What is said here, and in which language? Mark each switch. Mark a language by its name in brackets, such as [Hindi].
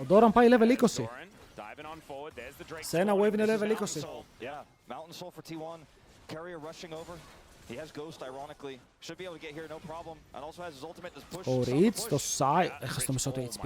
[Greek] Ο Doran πάει level 20. [English] Diving on forward. There's the Drake. [Greek] Σε ένα wave είναι level 20. [English] Yeah, Mountain Soul for T1. Keria rushing over. He has Ghost, ironically. Should be able to get here, no problem. And also has his ultimate to push. [Greek] Ο Rich στο side. Έχασε το μισό του HP.